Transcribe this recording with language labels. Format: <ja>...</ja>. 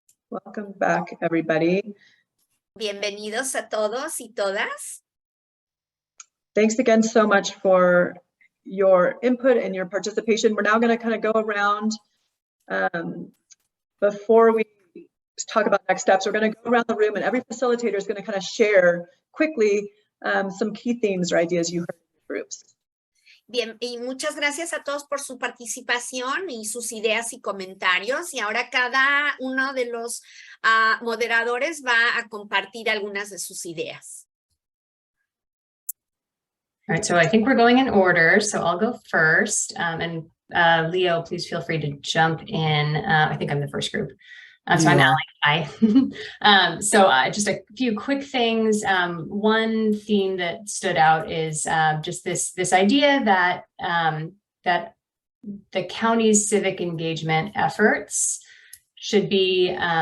<en>Welcome back, everybody.</en> <es>Bienvenidos a todos y todas.</es> <en>Thanks again so much for your input and your participation. We're now going to kind of go around before we talk about next steps. We're going to go around the room and every facilitator is going to kind of share quickly some key themes or ideas you heard in your groups.</en> <es>Bien, y muchas gracias a todos por su participación y sus ideas y comentarios. Y ahora cada uno de los moderadores va a compartir algunas de sus ideas.</es> <en>All right, so I think we're going in order, so I'll go first. And Leo, please feel free to jump in. I think I'm the first group. So I'm Allie. Hi. So just a few quick things. One theme that stood out is just this idea that that the county's civic engagement efforts should be</en>